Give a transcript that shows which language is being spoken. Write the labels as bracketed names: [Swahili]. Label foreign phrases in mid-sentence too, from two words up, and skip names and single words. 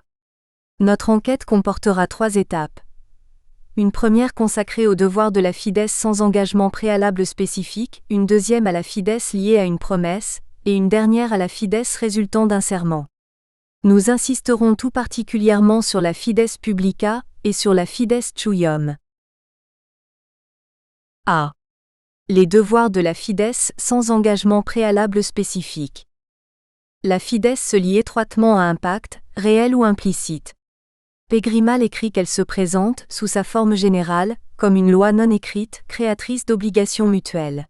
[French] Notre enquête comportera 3 étapes. Une première consacrée au devoir de la fides sans engagement préalable spécifique, une deuxième à la fides liée à une promesse, et une dernière à la fides résultant d'un serment. Nous insisterons tout particulièrement sur la [Latin] fides publica [French] et sur la [Latin] fides tuium. [French] A. Les devoirs de la fides sans engagement préalable spécifique. La fides se lie étroitement à un pacte, réel ou implicite. Pégrimal écrit qu'elle se présente, sous sa forme générale, comme une loi non écrite, créatrice d'obligations mutuelles.